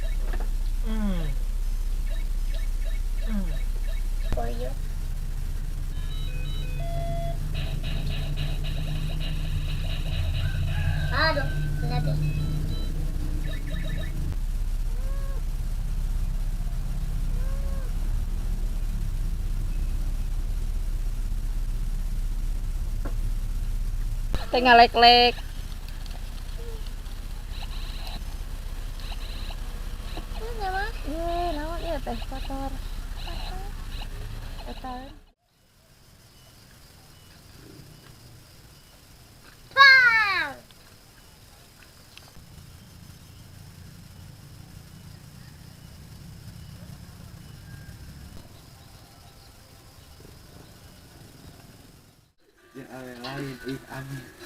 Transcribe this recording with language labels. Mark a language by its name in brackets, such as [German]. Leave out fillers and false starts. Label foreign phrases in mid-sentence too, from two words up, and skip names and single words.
[Indonesian] Aduh, lihat. Tengah lek-lek. [Sundanese] Naon ieu teh kotor. Kotor. Bang. lain amin.